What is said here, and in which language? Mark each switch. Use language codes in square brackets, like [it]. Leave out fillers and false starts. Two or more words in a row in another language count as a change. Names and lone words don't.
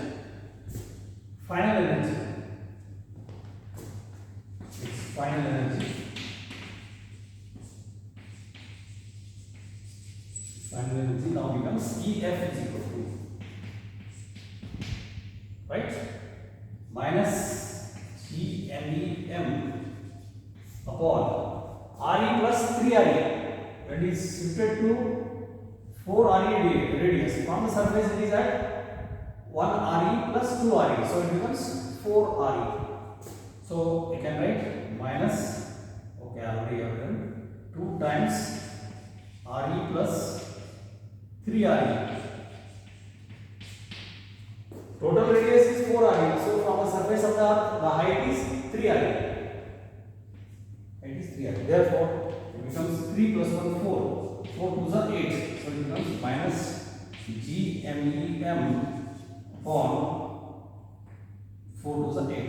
[en] Final energy, its final energy, now becomes EF is equal to, right, minus GMEM upon RE plus 3RE. When it is shifted to 4RE radius, from the surface it is at 1RE plus 2RE, so it becomes 4RE. So we can write minus, okay, already I have done, 2 times RE plus 3RE. Total radius is 4RE, so from the surface of the earth the height is 3RE. Height is 3RE. Therefore, it becomes 3 plus 1 4. 4 to the 8. So it becomes minus GMEM upon 4 to the 8.